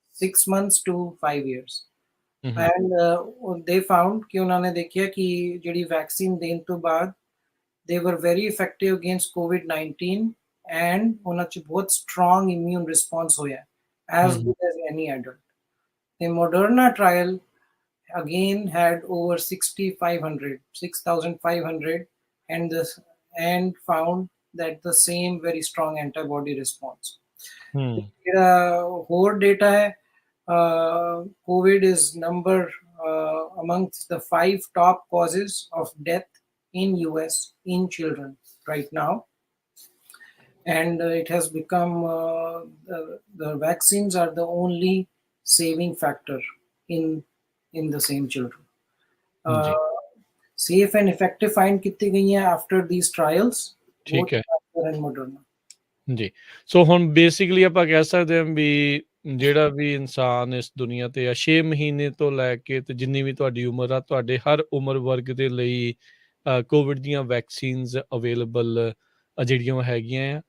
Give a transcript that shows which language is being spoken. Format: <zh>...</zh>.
<en>6 months to 5 years. Hmm, hmm, and they found</en> <pa>ਕਿ ਉਹਨਾਂ ਨੇ ਦੇਖਿਆ ਕਿ ਜਿਹੜੀ ਵੈਕਸੀਨ ਦੇਣ ਤੋਂ ਬਾਅਦ</pa> <en>they were very effective against COVID-19 and</en> <pa>ਉਹਨਾਂ 'ਚ ਬਹੁਤ</pa> <en>strong immune response</en> <pa>ਹੋਇਆ, as ਹੂੰ,</pa> <en>good as any adult। The Moderna trial again had over 6,500 and found that the same very strong antibody response। Hmm,</en> <pa>ਜਿਹੜਾ ਹੋਰ ਡੇਟਾ ਹੈ,</pa> <en>COVID is number amongst the 5 top causes of death in US in children right now, and it has become the vaccines are the only saving factor in the same children। जी, safe and effective find</en> <pa>ਕੀਤੀ ਗਈਆਂ</pa> <en>after these trials, both</en> <hi>ठीक है।</hi> <en>Pfizer and Moderna। ਜੀ।</en> <pa>ਸੋ ਹੁਣ basically ਆਪਾਂ ਕਹਿ ਸਕਦੇ ਹਾਂ ਵੀ ਜਿਹੜਾ ਵੀ ਇਨਸਾਨ ਇਸ ਦੁਨੀਆ ਤੇ ਆ 6 ਮਹੀਨੇ ਤੋਂ ਲੈ ਕੇ ਤੇ ਜਿੰਨੀ ਵੀ ਤੁਹਾਡੀ ਉਮਰ ਆ, ਤੁਹਾਡੇ ਹਰ ਉਮਰ ਵਰਗ ਦੇ ਲਈ ਕੋਵਿਡ ਦੀਆਂ ਵੈਕਸੀਨਸ ਅਵੇਲੇਬਲ ਜਿਹੜੀਆਂ ਹੈਗੀਆਂ ਆ।</pa>